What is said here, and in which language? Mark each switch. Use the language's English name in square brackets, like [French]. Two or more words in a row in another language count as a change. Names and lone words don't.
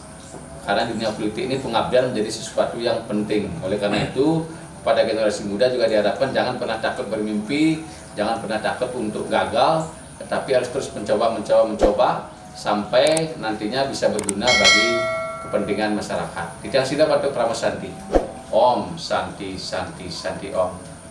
[Indonesian] Karena dunia politik ini pengabdian menjadi sesuatu yang penting. Oleh karena itu, pada generasi muda juga diharapkan jangan pernah takut bermimpi, jangan pernah takut untuk gagal, tetapi harus terus mencoba sampai nantinya bisa berguna bagi kepentingan masyarakat. [Balinese] Titian Sida Pak Tut Pramosanti. Om Santi Santi Santi Om.